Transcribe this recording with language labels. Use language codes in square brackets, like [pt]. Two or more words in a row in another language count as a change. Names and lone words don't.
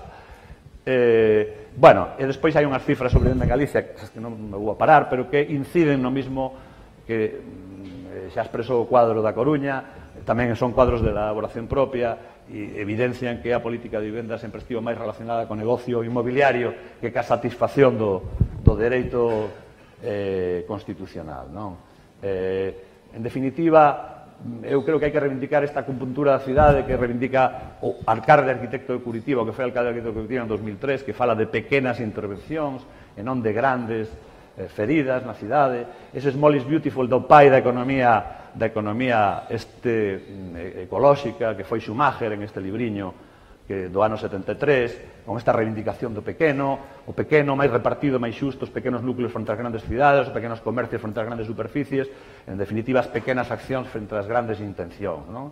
[gl] E despois hai unhas cifras sobre Dende Galicia, que non me vou a parar, pero que inciden no mismo que xa expresou o cuadro da Coruña, tamén son cuadros de elaboración propia, e evidencian que a política de vivenda sempre estivo máis relacionada con negocio inmobiliario que ca satisfacción do dereito constitucional, non? En definitiva, eu creo que hai que reivindicar esta acupuntura da cidade que reivindica o alcalde arquitecto de Curitiba, que foi alcalde arquitecto de Curitiba en 2003, que fala de pequenas intervencións e non de grandes feridas na cidade. Ese [en] small is beautiful [gl] do pai da economía ecolóxica, que foi Schumacher en este libriño do ano 73, con esta reivindicación do pequeno, o pequeno máis repartido, máis xusto, os pequenos núcleos frente ás grandes cidades, os pequenos comercios frente ás grandes superficies, en definitiva, as pequenas accións frente ás grandes intencións, non?